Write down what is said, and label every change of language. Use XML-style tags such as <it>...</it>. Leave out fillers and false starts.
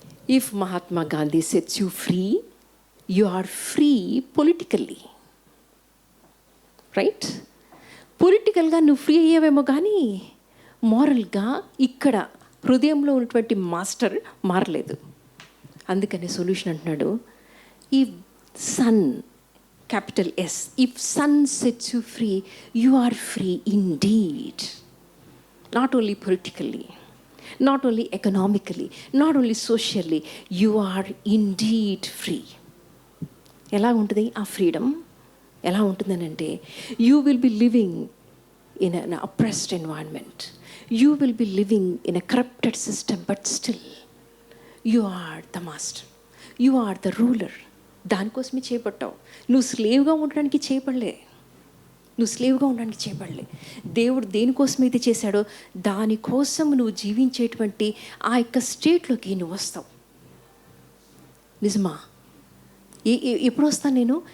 <en>If Mahatma Gandhi sets you free, you are free politically. Right?</en> <te>పొలిటికల్గా నువ్వు free అయ్యావేమో కానీ మారల్గా ఇక్కడ హృదయంలో ఉన్నటువంటి మాస్టర్ మారలేదు. అందుకనే సొల్యూషన్ అంటున్నాడు,</te> <en>If sun, capital S, if sun sets you free, you are free indeed. Not only politically, not only economically, not only socially, you are indeed free.</en> <te>ఎలా ఉంటుంది ఆ ఫ్రీడమ్? ఎలా ఉంటుందని అంటే,</te> <en>you will be living in an oppressed environment, you will be living in a corrupted system, but still you are the master, you are the ruler.</en> <te>దానికోసమే చేయబడ్డావు. నువ్వు స్లేవ్గా ఉండడానికి చేయబడలే, నువ్వు స్లేవ్గా ఉండడానికి చేయబడలే. దేవుడు దేనికోసమైతే చేశాడో దానికోసం నువ్వు జీవించేటువంటి ఆ యొక్క స్టేట్లోకి నువ్వు వస్తావు. నిజమా? ఎప్పుడు వస్తాను నేను?</te>